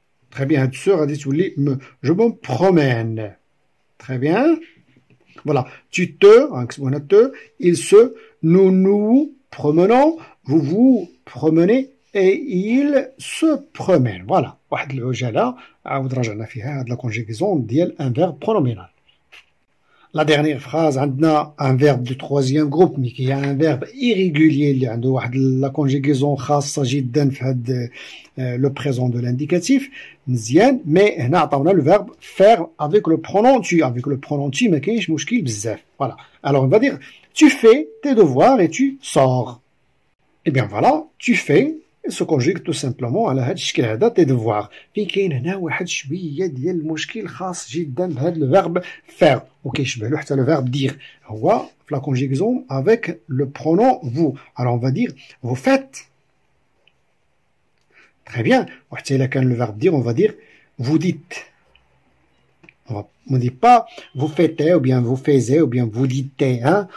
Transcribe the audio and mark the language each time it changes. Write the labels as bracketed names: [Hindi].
[French] Très bien, [Arabic] هاد [French] se [Arabic] غادي تولي [French] me. Je me promène. Très bien. Voilà, tu te, il se, nous nous promenons, vous vous promenez et il se promène. [Arabic] Voilà, واحد العجالة عاود رجعنا فيها هاد لا كونجيغيزون ديال [French] un verbe pronominal. La dernière phrase [Arabic] عندنا [French] un verbe du troisième groupe mais qui a un verbe irrégulier [Arabic] اللي عنده واحد [French] la conjugaison [Arabic] خاصة جدا في هاد [French] le présent de l'indicatif. مزيان، mais [Arabic] هنا عطاونا [French] le verbe faire avec le pronom tu. Avec le pronom tu [Arabic] ما كاينش مشكل بزاف. [French] Voilà. Alors on va dire tu fais tes devoirs et tu sors. Et bien voilà, tu fais se conjugue tout simplement [Arabic] على هاد الشكل هذا [French] tes devoirs. [Arabic] فين كاين هنا واحد شويه ديال المشكل خاص جدا بهذا [French] le verbe faire [Arabic] وكيشبه له حتى [French] le verbe dire. [Arabic] هو في [French] la conjugaison avec le pronom vous. Alors on va dire vous faites. Très bien. [Arabic] وحتى إلا كان [French] le verbe dire, on va dire vous dites. On ne dit pas vous faites ou bien vous faisiez ou bien vous dites. Hein?